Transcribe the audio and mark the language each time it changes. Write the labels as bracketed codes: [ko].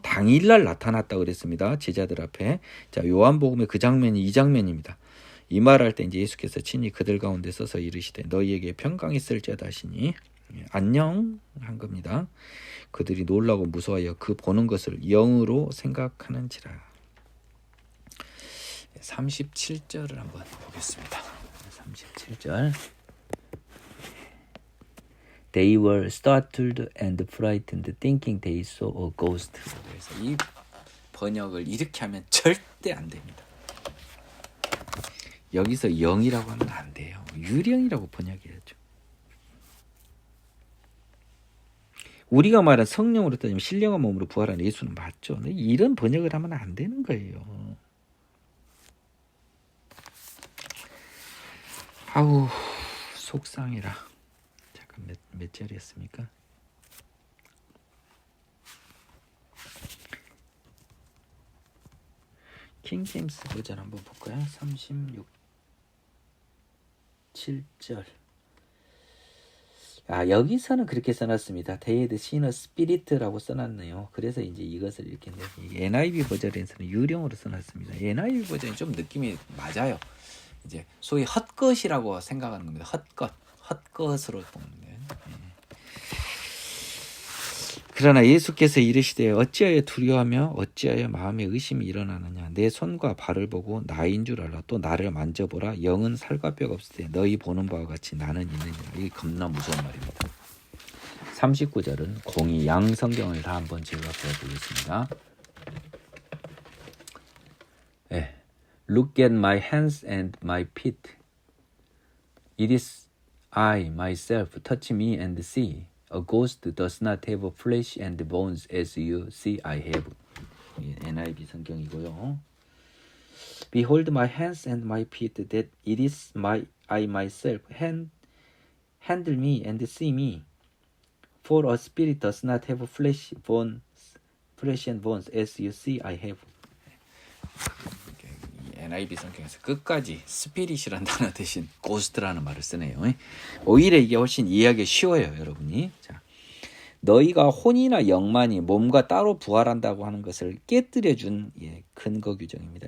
[ko] 당일날 나타났다 그랬습니다. 제자들 앞에. 자, 요한복음의 그 장면이 이 장면입니다. 이 말할 때 이제 예수께서 친히 그들 가운데 서서 이르시되 너희에게 평강이 있을지어다 하시니 안녕 한 겁니다. 그들이 놀라고 무서워하여 그 보는 것을 영으로 생각하는지라. 37절을 한번 보겠습니다. 37절 [en] They were startled and frightened, thinking they saw a ghost. [ko] 그래서 이 번역을 이렇게 하면 절대 안 됩니다. 여기서 영이라고 하면 안 돼요. 유령이라고 번역해야죠. 우리가 말한 성령으로 따지면 신령한 몸으로 부활한 예수는 맞죠. 이런 번역을 하면 안 되는 거예요. 아우 속상해라. 잠깐 몇 절이었습니까? 킹제임스 버전 한번 볼까요? 7절. 여기서는 그렇게 써놨습니다. [en] They had seen a spirit [ko] 라고 써놨네요. 그래서 이제 이것을 이렇게 NIV 버전에서는 유령으로 써놨습니다. NIV 버전이 좀 느낌이 맞아요. 이제 소위 헛것이라고 생각하는 겁니다. 헛것으로 보는데. 그러나 예수께서 이르시되 어찌하여 두려워하며 어찌하여 마음에 의심이 일어나느냐. 내 손과 발을 보고 나인 줄 알라. 또 나를 만져보라. 영은 살과 뼈가 없을 때 너희 보는 바와 같이 나는 있느니라. 이게 겁나 무서운 말입니다. 39절은 공이 양 성경을 다 한번 제가 보여드리겠습니다. 네. [en] Look at my hands and my feet. It is I myself. Touch me and see. A ghost does not have flesh and bones as you see I have. [ko] NIV 성경이고요. [en] Behold my hands and my feet, that it is I myself. Handle me and see me. For a spirit does not have flesh and bones as you see I have. [ko] NIV 성경에서 끝까지 스피릿이라는 단어 대신 고스트라는 말을 쓰네요. 오히려 이게 훨씬 이해하기 쉬워요, 여러분이. 자, 너희가 혼이나 영만이 몸과 따로 부활한다고 하는 것을 깨뜨려준 근거 규정입니다.